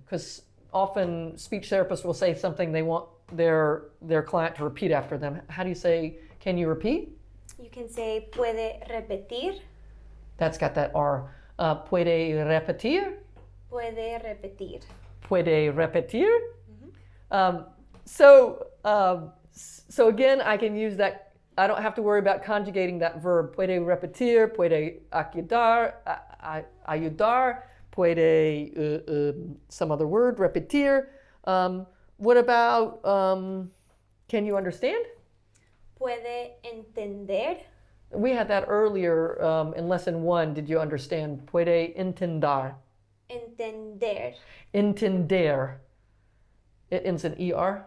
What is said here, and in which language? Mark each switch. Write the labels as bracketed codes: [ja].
[en] Because often speech therapists will say something they want their client to repeat after them. How do you say, can you repeat? You can say puede repetir. That's got that R. Puede repetir. [es] Puede repetir. [en] Puede repetir. So again, I can use that. I don't have to worry about conjugating that verb. [es] Puede repetir, puede ayudar, puede some other word, repetir. [en] What about, can you understand? [es] Puede entender. [en] We had that earlier in lesson 1. Did you understand? Puede entender. [es] Entender. [en] Entender. It ends in ER?